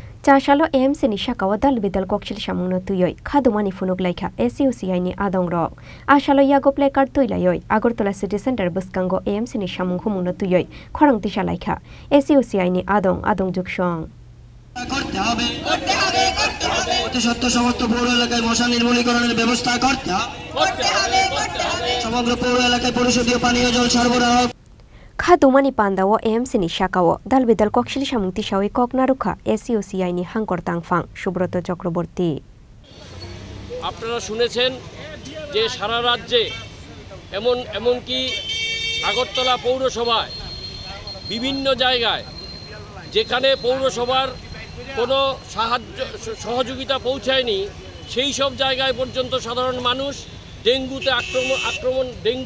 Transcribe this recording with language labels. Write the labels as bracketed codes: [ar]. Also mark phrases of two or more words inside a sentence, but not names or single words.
[trp] Chashalo AMC ni shakawa dal bidal kokshil shamungno tuyoy khadumani funuk laika SUCI ni adong rok ashalo yago placard tuilayoy Agartala City Center buskango AMC ni shamung humungno tuyoy khorang tisha laika SUCI ni adong jukshong [bn] করতে হবে অতি সত্য সমস্ত পৌর এলাকায় মশা নির্মূলীকরণের ব্যবস্থা করতে হবে সমগ্র পৌর এলাকায় পরিশোধিত পানীয় জল সরবরাহ [trp] Khadumani pandawo AMC ni shakawo dalbidal kokshil shamung tishawi koknaruka SUCI ni hangkor tangfang Subroto Chakraborty [bn] আপনারা শুনেছেন যে সারা রাজ্যে এমনকি আগরতলা পৌরসভায় বিভিন্ন জায়গায় যেখানে পৌরসভার কোনো সহযোগিতা পৌঁছায়নি সেই সব জায়গায় পর্যন্ত সাধারণ মানুষ ডেঙ্গু